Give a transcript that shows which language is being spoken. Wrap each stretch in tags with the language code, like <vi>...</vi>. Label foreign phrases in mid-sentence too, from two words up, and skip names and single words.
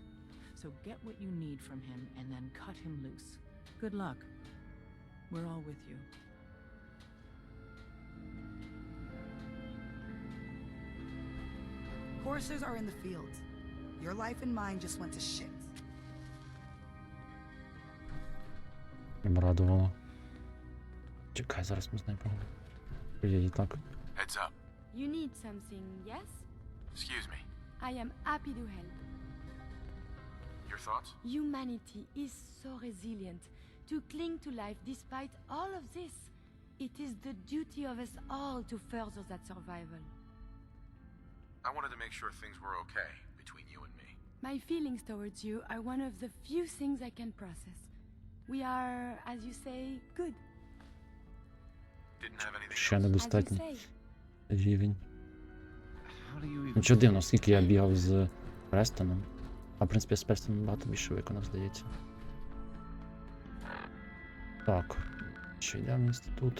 <en>So get what you need from him and then cut him loose. Good luck. We're all with you. Enforcers are in the field. Your life and mine just went to shit.</en> <uk>Їм радувало. Чекай, зараз ми з нею поговоримо. Я її так.</uk> <en>Heads up. You need something, yes? Excuse me. I am happy to help. Your thoughts? Humanity is so resilient to cling to life despite all of this. It is the duty of us all to further that survival. I wanted to make sure things were okay between you and me. My feelings towards you are one of the few things I can process. We are, as you say, good. Didn't have anything</en> <uk>Ще</uk> <en>else.</en> <uk>недостатній рівень.</uk> <en>How do you even...</en> <uk>Нічого дивно, скільки я бігав з Престоном. А в принципі, я з Престоном багато більше виконав, здається. Так. Що йдемо в інститут?</uk>